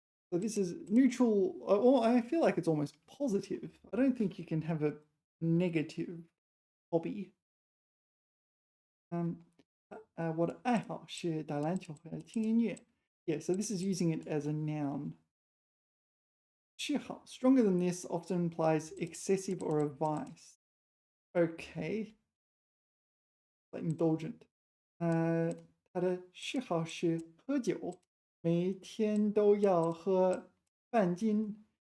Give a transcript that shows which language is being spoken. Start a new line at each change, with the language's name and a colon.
English: So this is neutral, or I feel like it's almost positive. I don't think you can have a negative hobby.
Chinese: 我的爱好是打篮球和听音乐.
English: Yeah, so this is using it as a noun. 嗜好, stronger than this, often implies excessive or a vice. Okay. Like indulgent.
Chinese: 他的嗜好是喝酒，每天都要喝半斤.